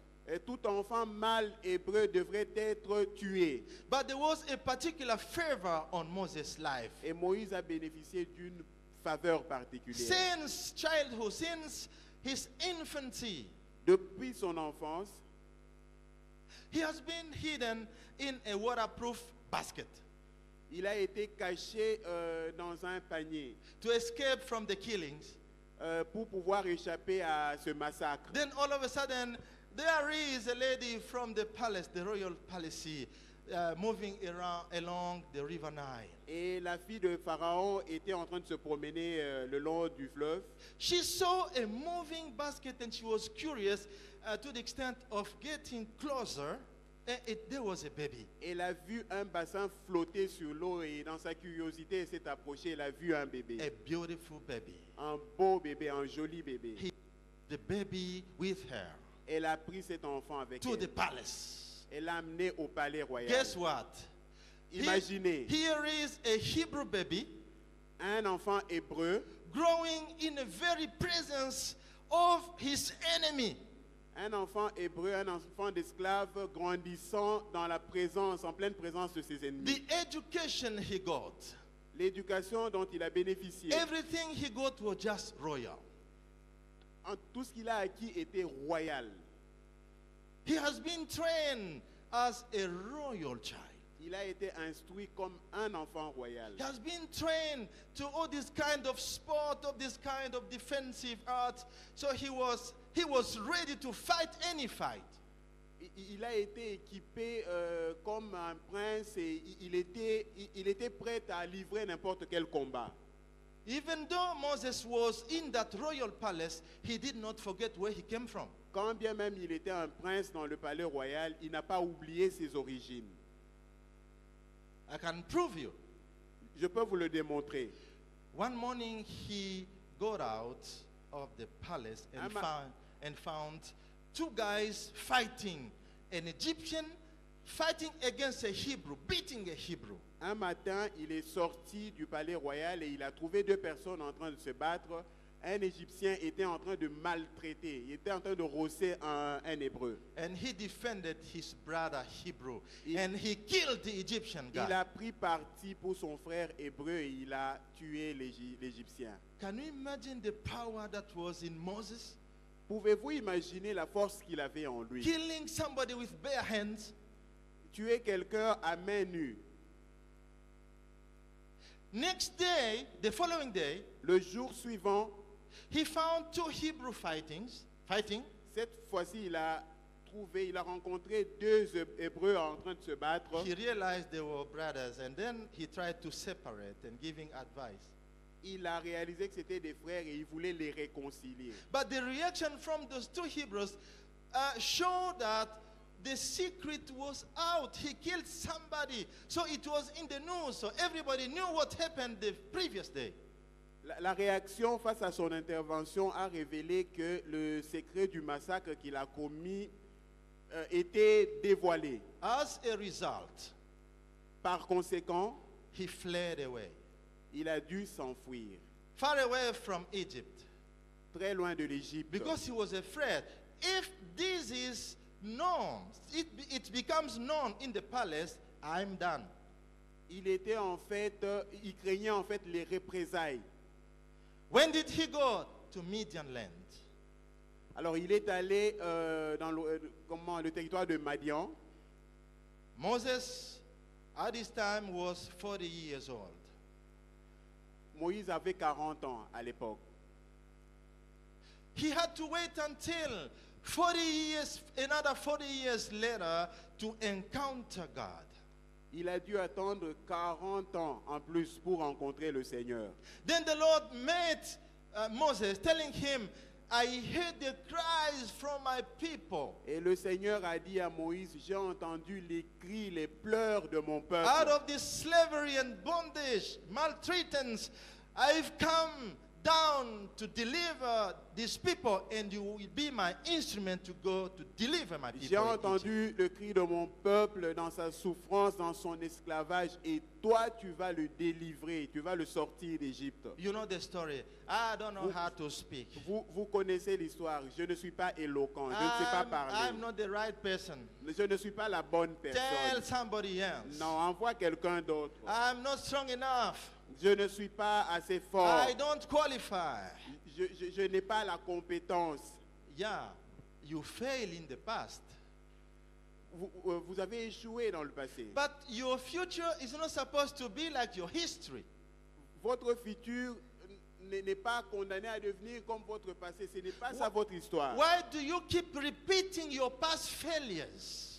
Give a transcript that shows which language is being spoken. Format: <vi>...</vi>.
<fr>Et tout enfant mâle hébreu devrait être tué.</fr> <en>But there was a particular favor on Moses' life.</en> <fr>Et Moïse a bénéficié d'une faveur particulière.</fr> <en>Since childhood, since his infancy,</en> <fr>Depuis son enfance,</fr> <en>he has been hidden in a waterproof basket.</en> <fr>Il a été caché dans un panier</fr> <en>to escape from the killings.</en> <fr>pour pouvoir échapper à ce massacre.</fr> <en>Then all of a sudden, there is a lady from the palace, the royal palace, moving along the river Nile.</en> <fr>Et la fille de Pharaon était en train de se promener le long du fleuve.</fr> <en>She saw a moving basket and she was curious to the extent of getting closer. And there was a baby.</en> <fr>Elle a vu un bassin flotter sur l'eau et dans sa curiosité, elle s'est approchée. Elle a vu un bébé.</fr> <en>A beautiful baby.</en> <fr>Un beau bébé, un joli bébé.</fr> <en>The baby with her</en> <fr>Elle a pris cet enfant avec</fr> <en>to the</en> <fr>elle.</fr> <en>palace.</en> <fr>Elle l'a amené au palais royal.</fr> <en>Guess what?</en> <fr>Imaginez</fr> <en>Here is a Hebrew baby</en> <fr>un enfant hébreu,</fr> <en>growing in the very presence of his enemy.</en> <fr>un enfant hébreu, un enfant d'esclave grandissant dans la présence, en pleine présence de ses ennemis.</fr> <en>The education he got,</en> <fr>L'éducation dont il a bénéficié,</fr> <en>everything he got was just royal.</en> <fr>tout ce qu'il a acquis était royal.</fr> <en>He has been trained as a royal child.</en> <fr>Il a été instruit comme un enfant royal.</fr> <en>He has been trained to all this kind of sport, of this kind of defensive art. So he was ready to fight any fight.</en> <fr>Il a été équipé comme un prince et il était prêt à livrer n'importe quel combat.</fr> <en>Even though Moses was in that royal palace, he did not forget where he came from.</en> <fr>Quand bien même il était un prince dans le palais royal, il n'a pas oublié ses origines.</fr> <en>I can prove you.</en> <fr>Je peux vous le démontrer.</fr> <en>One morning he got out of the palace and found two guys fighting, an Egyptian fighting against a Hebrew, beating a Hebrew.</en> <fr>Un matin, il est sorti du palais royal et il a trouvé deux personnes en train de se battre. Un Égyptien était en train de maltraiter, il était en train de rosser un Hébreu.</fr> <en>And he defended his brother Hebrew, and he killed the Egyptian</en> <fr>Il</fr> <en>guy.</en> <fr>a pris parti pour son frère hébreu et il a tué l'Égyptien.</fr> <en>Can you imagine the power that was in Moses?</en> <fr>Pouvez-vous imaginer la force qu'il avait en lui?</fr> <en>Killing somebody with bare hands.</en> <fr>Tuer quelqu'un à main nue.</fr> <en>Next day, the following day,</en> <fr>Le jour suivant,</fr> <en>he found two Hebrew fighting.</en> <fr>cette fois-ci, il a rencontré deux Hébreux en train de se battre.</fr> <en>He realized they were brothers, and then he tried to separate and giving advice.</en> <fr>Il a réalisé que c'était des frères et il voulait les réconcilier.</fr> <en>But the reaction from those two Hebrews showed that the secret was out. He killed somebody. So it was in the news. So everybody knew what happened the previous day.</en> <fr>La réaction face à son intervention a révélé que le secret du massacre qu'il a commis était dévoilé.</fr> <en>As a result,</en> <fr>Par conséquent,</fr> <en>he fled away,</en> <fr>il a dû s'enfuir,</fr> <en>far away from Egypt,</en> <fr>très loin de l'Égypte.</fr> <en>because he was afraid. If this is known, it becomes known in the palace, I'm done.</en> <fr>Il craignait en fait les représailles.</fr> <en>When did he go? To Midian land.</en> <fr>Alors il est allé dans le territoire de Madian.</fr> <en>Moses, at this time, was 40 years old.</en> <fr>Moïse avait 40 ans à l'époque.</fr> <en>He had to wait until 40 years, another 40 years later, to encounter God.</en> <fr>Il a dû attendre 40 ans en plus pour rencontrer le Seigneur.</fr> <en>Then the Lord met Moses, telling him, I heard the cries from my people.</en> <fr>Et le Seigneur a dit à Moïse, j'ai entendu les cris, les pleurs de mon peuple.</fr> <en>Out of this slavery and bondage, maltreatance, I've come down to deliver these people, and you will be my instrument to go to deliver my people.</en> <fr>J'ai</fr> <en>in Egypt.</en> <fr>entendu le cri de mon peuple dans sa souffrance, dans son esclavage, et toi tu vas le délivrer, tu vas le sortir d'Égypte.</fr> <en>You know the story. I don't know how to speak.</en> <fr>Vous connaissez l'histoire, je ne suis pas éloquent, je ne sais pas parler.</fr> <en>I'm not the right person.</en> <fr>Je ne suis pas la bonne</fr> <en>Tell</en> <fr>personne.</fr> <en>somebody else.</en> <fr>Non, envoie quelqu'un d'autre.</fr> <en>I'm not strong enough.</en> <fr>Je ne suis pas assez fort.</fr> <en>I don't qualify.</en> <fr>Je n'ai pas la compétence.</fr> <en>Yeah, you failed in the past.</en> <fr>vous avez échoué dans le passé. But your future is not supposed to be like your history. Votre futur n'est pas condamné à devenir comme votre passé. Ce n'est pas ça votre histoire.</fr> <en>Why do you keep repeating your past failures?</en>